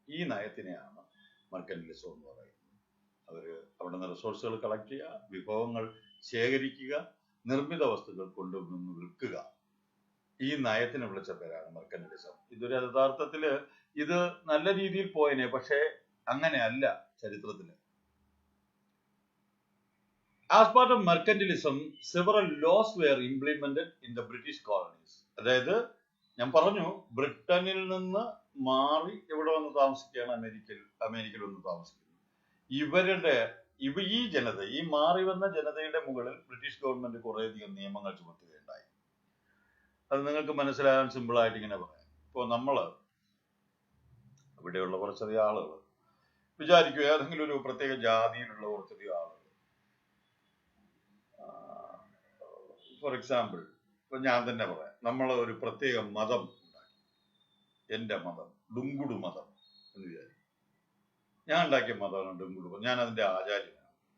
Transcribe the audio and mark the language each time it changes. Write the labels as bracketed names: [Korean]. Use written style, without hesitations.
[Malayalam] ഈ നയത്തിനെയാണ് മെർക്കന്റലിസം എന്ന് പറയുന്നത്. അവര് അവിടെ നിന്ന് റിസോഴ്സുകൾ കളക്ട് ചെയ്യുക, വിഭവങ്ങൾ ശേഖരിക്കുക, നിർമ്മിത വസ്തുക്കൾ കൊണ്ടുവന്ന് വിൽക്കുക. ഈ നയത്തിന് വിളിച്ച പേരാണ് മെർക്കന്റലിസം. ഇതൊരു യഥാർത്ഥത്തില് ഇത് നല്ല രീതിയിൽ പോയനെ, പക്ഷെ അങ്ങനെയല്ല ചരിത്രത്തില്. [English] As part of mercantilism, several laws were implemented in the British colonies. [Malayalam] അതായത് ഞാൻ പറഞ്ഞു, ബ്രിട്ടനിൽ നിന്ന് മാറി ഇവിടെ വന്ന് താമസിക്കുകയാണ് അമേരിക്കയിൽ വന്ന് താമസിക്കുന്നത്. ഈ ജനത, ഈ മാറി വന്ന ജനതയുടെ മുകളിൽ ബ്രിട്ടീഷ് ഗവൺമെന്റ് കുറേയധികം നിയമങ്ങൾ ചുമത്തുകയുണ്ടായി. അത് നിങ്ങൾക്ക് മനസ്സിലാകാൻ സിമ്പിളായിട്ട് ഇങ്ങനെ പറയാം. ഇപ്പോൾ നമ്മള് ഇവിടെയുള്ള കുറച്ചധികം ആളുകൾ വിചാരിക്കുക, ഏതെങ്കിലും ഒരു പ്രത്യേക ജാതിയിലുള്ള കുറച്ചധികം ആളുകൾ, [English] for example [Malayalam] ഇപ്പൊ ഞാൻ തന്നെ പറയാം, നമ്മൾ ഒരു പ്രത്യേക മതം ഉണ്ടാക്കി, എന്റെ മതം ഡുങ്കുടു മതം എന്ന് വിചാരിക്കും. ഞാൻ ഉണ്ടാക്കിയ മതമാണ് ഡുങ്കുടു. ഞാൻ അതിന്റെ ആചാര്യനാണ്.